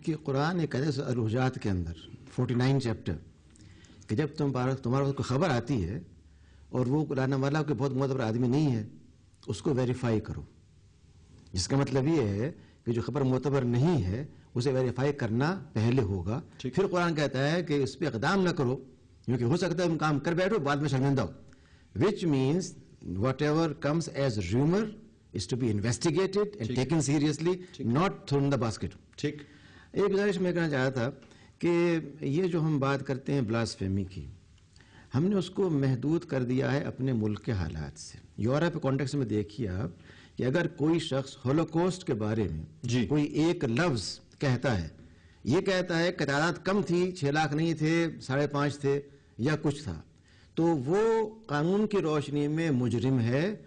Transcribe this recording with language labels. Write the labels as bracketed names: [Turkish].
[Urdu] کہ قرآن ایک حدیث الحجات کے اندر 49 چیپٹر کہ جب تمہارے کوئی خبر آتی ہے اور وہ لانے والا کوئی بہت معتبر آدمی نہیں ہے، اس کو ویریفائی کرو. جس کا مطلب یہ ہے کہ جو خبر معتبر نہیں ہے اسے ویریفائی کرنا پہلے ہوگا. پھر قرآن کہتا ہے کہ اس پہ اقدام نہ کرو کیونکہ ہو سکتا ہے تم کام کر بیٹھو بعد میں شرمندہ ہو. [English] Which means whatever comes as rumour is to be investigated and taken seriously, not thrown the basket. [Urdu] ٹھیک. ایک گزارش میں کہنا چاہتا تھا کہ یہ جو ہم بات کرتے ہیں بلاسفیمی کی، ہم نے اس کو محدود کر دیا ہے اپنے ملک کے حالات سے. یورپ کے کانٹیکس میں دیکھیے آپ کہ اگر کوئی شخص ہولوکوسٹ کے بارے میں کوئی ایک لفظ کہتا ہے، یہ کہتا ہے کہ تعداد کم تھی، 6 لاکھ نہیں تھے، 5.5 تھے یا کچھ تھا، تو وہ قانون کی روشنی میں مجرم ہے.